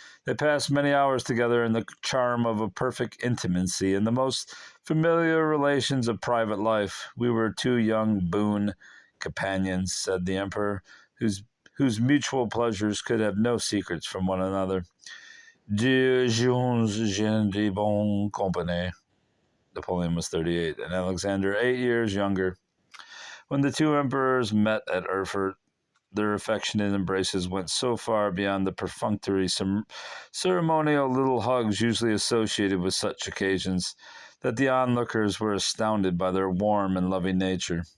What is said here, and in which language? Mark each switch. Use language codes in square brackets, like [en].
[en] They passed many hours together in the charm of a perfect intimacy and the most familiar relations of private life. "We were two young boon companions," said the emperor, whose mutual pleasures could have no secrets from one another. [fr] "Deux jeunes gens de bonne compagnie." [en] Napoleon was 38, and Alexander 8 years younger. When the two emperors met at Erfurt, their affectionate embraces went so far beyond the perfunctory, ceremonial little hugs usually associated with such occasions that the onlookers were astounded by their warm and loving nature.